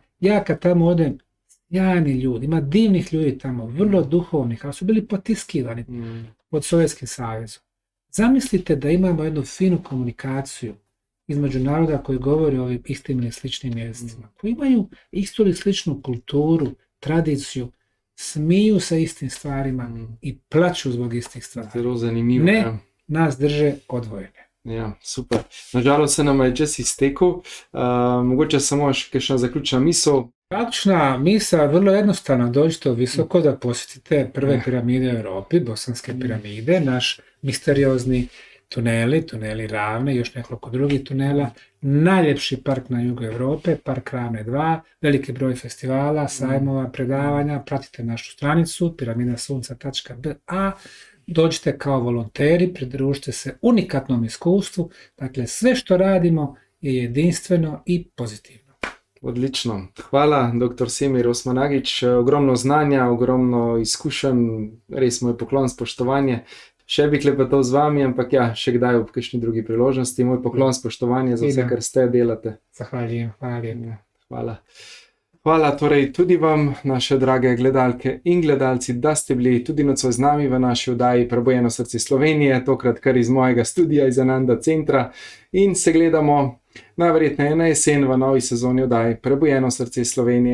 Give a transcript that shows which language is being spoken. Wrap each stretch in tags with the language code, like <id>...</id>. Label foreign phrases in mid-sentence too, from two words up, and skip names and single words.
<bs>Ja kad tamo odem, sjajni ljudi, ima divnih ljudi tamo, vrlo duhovnih, ali su bili potiskivani pod Sovjetskim savezom. Zamislite da imamo jednu finu komunikaciju između naroda koji govori o ovim istim ili sličnim jezicima, koji imaju istu ili sličnu kulturu, tradiciju, smiju sa istim stvarima i plaću zbog istih stvari.</bs> <sl>Zelo zanimivo. Ne, Ja.</sl> <bs>nas drže odvojene.</bs> <sl>Ja, super. Nažalost se nam je čas iztekel. Mogoče samo še kakšna zaključna misel.</sl> <bs>Praktična misa je vrlo jednostavna, dođite visoko da posjetite prve piramide u Europi, bosanske piramide, naš misteriozni tuneli Ravne, još nekoliko drugih tunela, najljepši park na jugu Europe, park Ravne 2, veliki broj festivala, sajmova, predavanja, pratite našu stranicu piramidasunca.ba, dođite kao volonteri, pridružite se unikatnom iskustvu, dakle sve što radimo je jedinstveno i pozitivno.</bs> <sl>Odlično. Hvala, dr. Semir Osmanagić. Ogromno znanja, ogromno izkušenj, res moj poklon, spoštovanje. Še bi klepetal z vami, ampak ja, še kdaj ob kakšni drugi priložnosti. Moj poklon, spoštovanje za vse, kar ste delate. Zahvaljujem, hvala lepa. Hvala. Hvala torej tudi vam, naše drage gledalke in gledalci, da ste bili tudi nocoj z nami v naši oddaji Prebujeno srce Slovenije, tokrat kar iz mojega studia iz Ananda centra, in se gledamo najverjetneje na jesen v novi sezoni oddaji Prebujeno srce Slovenije.</sl>